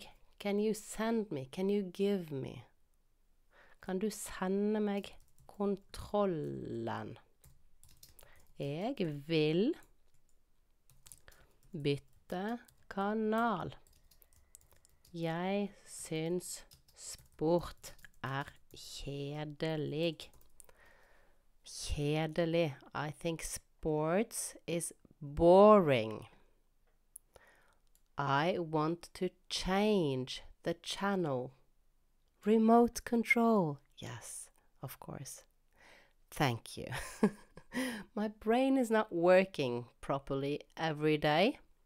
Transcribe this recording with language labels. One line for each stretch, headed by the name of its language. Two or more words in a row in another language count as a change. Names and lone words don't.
English: Can you send me? Can you give me?
Norwegian: Kan du sende meg kontrollen? Jeg vil bytte kanal. Jeg synes sport kjedelig. Kjedelig.
English: I think sports is boring. I want to change the channel. Remote control. Yes, of course. Thank you. My brain is not working properly every day.